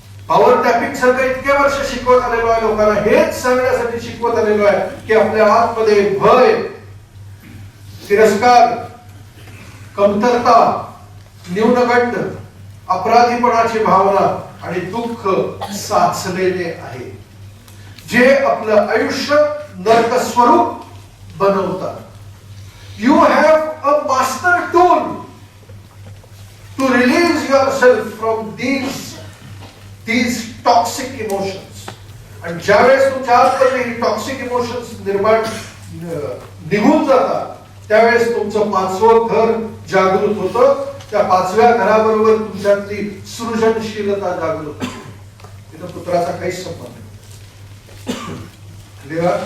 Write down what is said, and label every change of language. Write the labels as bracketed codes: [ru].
[mr] Power tapping सारखं इतके वर्ष शिकवत आलेलो आहे लोकांना, हेच सांगण्यासाठी शिकवत आलेलो आहे की आपल्या आतमध्ये भय, तिरस्कार, कमतरता, न्यूनगंड, अपराधीपणाची भावना आणि दुःख साचलेले आहे, जे आपलं आयुष्य नरक स्वरूप बनवतात. [en] You have a master tool to release yourself from these toxic emotions. [mr] आणि ज्यावेळेस तुमच्या आतमध्ये ही टॉक्सिक इमोशन्स निघून जातात त्यावेळेस तुमचं 5वं घर जागृत होतं. त्या 5व्या घराबरोबर तुमच्यातली सृजनशीलता जागृत होते. तिथं पुत्राचा काहीच संबंध नाही.